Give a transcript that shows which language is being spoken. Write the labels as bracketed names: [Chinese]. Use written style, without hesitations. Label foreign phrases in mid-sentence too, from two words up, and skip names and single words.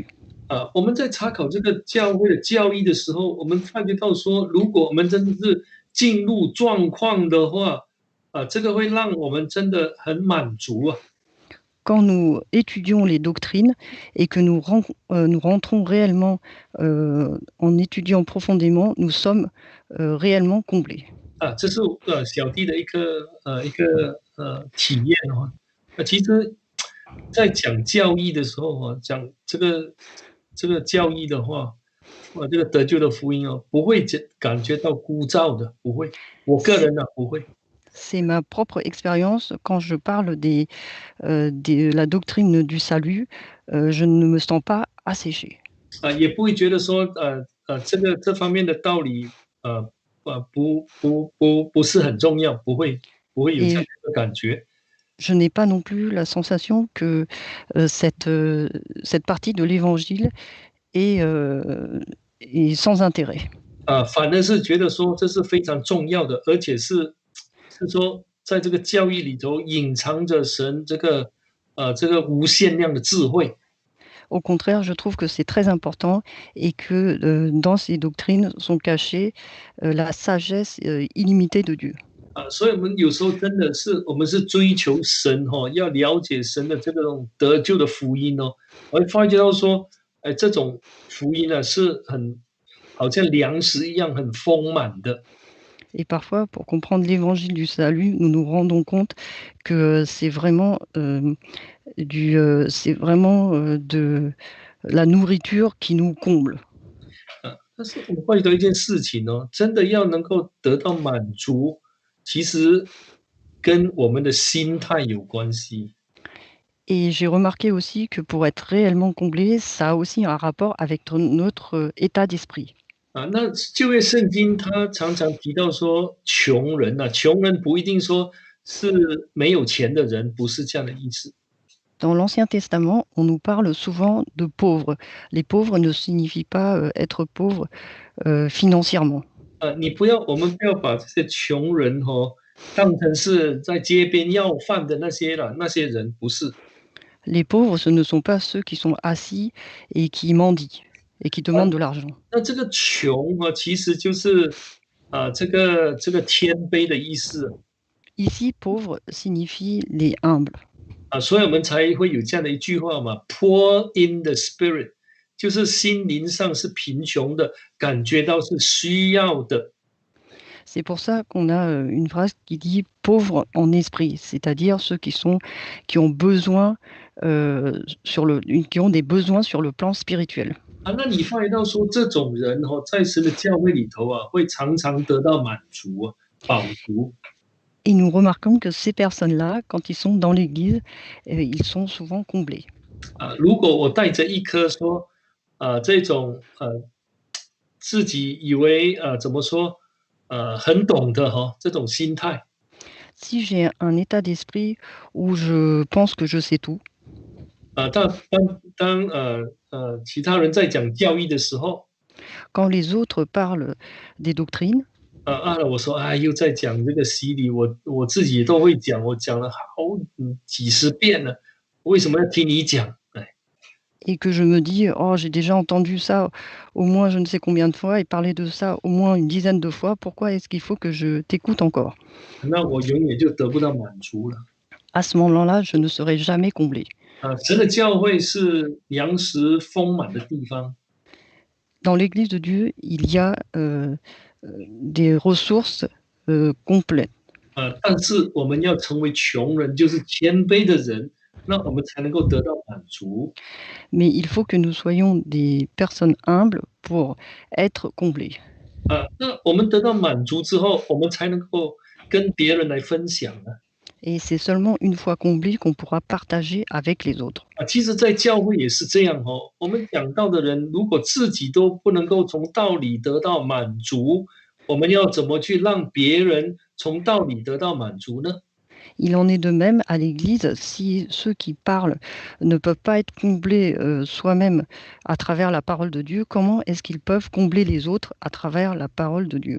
[Chinese] 我们在查考这个教会的教义的时候，我们发觉到说，如果我们真的是进入状况的话，这个会让我们真的很满足啊。 [French] Quand nous étudions les doctrines et que nous rentrons réellement en étudiant profondément, nous sommes réellement comblés. [Chinese] 这是小弟的一个体验哦。其实，在讲教义的时候啊，讲这个教义的话，这个得救的福音哦，不会感觉到枯燥的，不会。我个人呢、不会。 [French] C'est ma propre expérience quand je parle de la doctrine du salut, je ne me sens pas asséché. [Chinese] 也不会觉得说这方面的道理不是很重要，不会有这样 Et 的感觉。 [French] je n'ai pas non plus la sensation que cette partie de l'évangile est sans intérêt. [Chinese] 反而是觉得说这是非常重要的，而且是说在这个教义里头隐藏着神这个无限量的智慧。 [French] Au contraire, je trouve que c'est très important et que dans ces doctrines sont cachées la sagesse illimitée de Dieu. [Chinese] 所以我们有时候真的是我们是追求神要了解神的这种得救的福音哦，我会发觉到说，这种福音呢是好像粮食一样很丰满的。 [French] Et parfois, pour comprendre l'évangile du salut, nous nous rendons compte que c'est vraiment, de la nourriture qui nous comble. [Chinese] 但是我会觉得一件事情哦，真的要能够得到满足，其实跟我们的心态有关系。 [French] Et j'ai remarqué aussi que pour être réellement comblé, ça a aussi un rapport avec notre état d'esprit. [Chinese] 那旧约圣经它常常提到说穷人穷人不一定说是没有钱的人，不是这样的意思。 [French] Dans l'Ancien Testament, on nous parle souvent de pauvres. Les pauvres ne signifient pas être pauvres financièrement. [Chinese] 我们不要把这些穷人当成是在街边要饭的那些了，那些人不是。 [French] Les pauvres, ce ne sont pas ceux qui sont assis et qui mendient et qui demandent de l'argent. [Chinese] 那这个穷其实就是这个谦卑的意思。 [French] Ici, pauvre signifie les humbles. [Chinese] 所以我们才会有这样的一句话嘛 ， [English] poor in the spirit， [Chinese] 就是心灵上是贫穷的，感觉到是需要的。 [French] C'est pour ça qu'on a une phrase qui dit pauvres en esprit, c'est-à-dire ceux qui ont besoin qui ont des besoins sur le plan spirituel. [Chinese] 那你发觉到说这种人在神的教会里头会常常得到满足饱足。 [French] Et nous remarquons que ces personnes-là, quand ils sont dans l'Église, ils sont souvent comblés. [Chinese] 如果我带着一颗说这种自己以为怎么说很懂的这种心态。 [French] Si j'ai un état d'esprit où je pense que je sais tout, [Chinese] 当其他人在讲教义的时候， [French] quand les autres parlent des doctrines, [Chinese] 我说又在讲这个洗礼，我自己都会讲，我讲了几十遍了，为什么要听你讲？ [French] et que je me dis, oh, j'ai déjà entendu ça au moins je ne sais combien de fois et parler de ça au moins une dizaine de fois, pourquoi est-ce qu'il faut que je t'écoute encore? [Chinese] 那我永远就得不到满足了。 [French] À ce moment-là, je ne serai jamais comblé. [Chinese] 神的教会是粮食丰满的地方。 [French] Dans l'Église de Dieu, il y a des ressources complètes. [Chinese] 但是我们要成为穷人，就是谦卑的人， 那我们才能够得到满足。 [French] Mais il faut que nous soyons des personnes humbles pour être comblés. [Chinese] 那我们得到满足之后，我们才能够跟别人来分享啊。 [French] Et c'est seulement une fois comblés qu'on pourra partager avec les autres. [Chinese] 其实在教会也是这样哦。我们讲道的人，如果自己都不能够从道理得到满足，我们要怎么去让别人从道理得到满足呢？ [French] Il en est de même à l'Église, si ceux qui parlent ne peuvent pas être comblés soi-même à travers la parole de Dieu, comment est-ce qu'ils peuvent combler les autres à travers la parole de Dieu?